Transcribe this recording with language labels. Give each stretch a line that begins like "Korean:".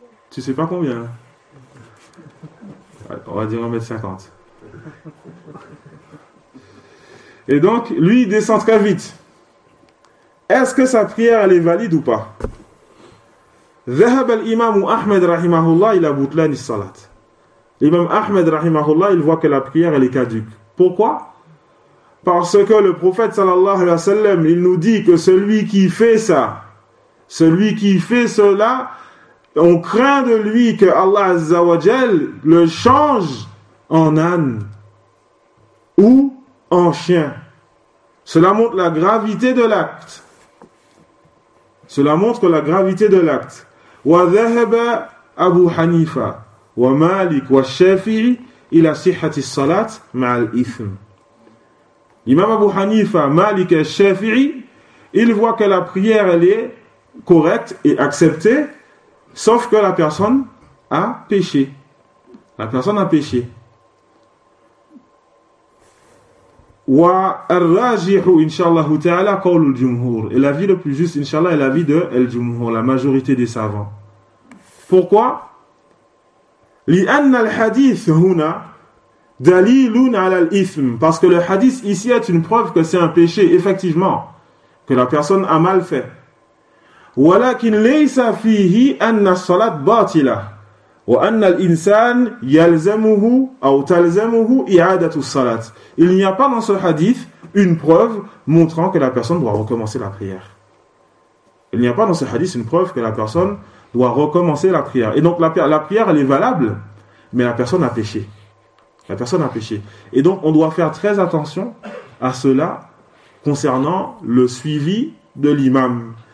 French: Tu sais pas combien? On va dire 1m50. Et donc, lui, il descend très vite. Est-ce que sa prière, elle est valide ou pas?
Arabic: ذهب الإمام أحمد رحمه الله إلى بطلان الصلاة.
French: الإمام أحمد رحمه الله il voit que la prière elle est caduque. Pourquoi? Parce que le prophète sallallahu alayhi wa sallam il nous dit que celui qui fait ça, celui qui fait cela, on craint de lui que Allah azza wa jal le change en âne ou en chien. Cela montre la gravité de l'acte. Cela montre la gravité de l'acte.
Arabic: وذهب أبو حنيفة ومالك والشافعي إلى صحة الصلاة مع الإثم.
French: الإمام أبو حنيفة مالك الشافعي il voit que la prière elle est correcte et acceptée sauf que la personne a péché. La personne a péché.
Arabic: والراجح إن شاء الله تعالى قول الجمهور.
French: Et l'avis le plus juste إن شاء الله est l'avis de الجمهور, la majorité des savants. Pourquoi?
Arabic: لأن الحديث هنا دليل على الإثم.
French: Parce que le hadith ici est une preuve que c'est un péché, effectivement, que la personne a mal fait.
Arabic: ولكن ليس فيه أن الصلاة باطلة وأن الإنسان يلزمه أو تلزمه إعادة الصلاة.
French: Il n'y a pas dans ce hadith une preuve montrant que la personne doit recommencer la prière. Il n'y a pas dans ce hadith une preuve que la personne doit recommencer la prière. Et donc la prière, elle est valable, mais la personne a péché. La personne a péché. Et donc on doit faire très attention à cela concernant le suivi de l'imam.